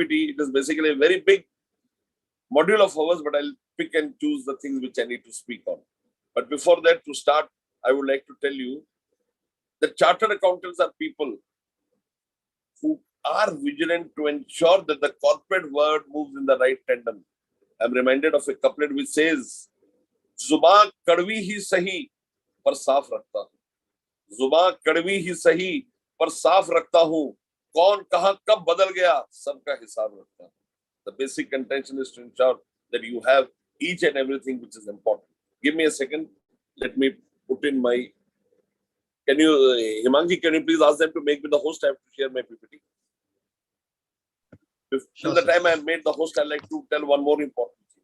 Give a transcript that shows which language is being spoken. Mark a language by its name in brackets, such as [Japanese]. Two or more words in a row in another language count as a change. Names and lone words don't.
[English] It is basically a very big module of ours, but I'll pick and choose the things which I need to speak on. But before that, to start, I would like to tell you that chartered accountants are people who are vigilant to ensure that the corporate world moves in the right tandem. I'm reminded of a couplet which says, [Hindi] "ज़ुबान कड़वी ही सही, पर साफ़ रखता हूँ. ज़ुबान कड़वी ही सही, पर साफ़ रखता हूँ. कौन कहाँ कब बदल गया, सबका हिसाब रखता हूँ." [English] The basic intention is to ensure that you have each and everything which is important. Give me a second. Let me put in my. Can you, Himangi, can you please ask them to make me the host? I have to share my PPT. Till the time I have made the host, I'd like to tell one more important thing.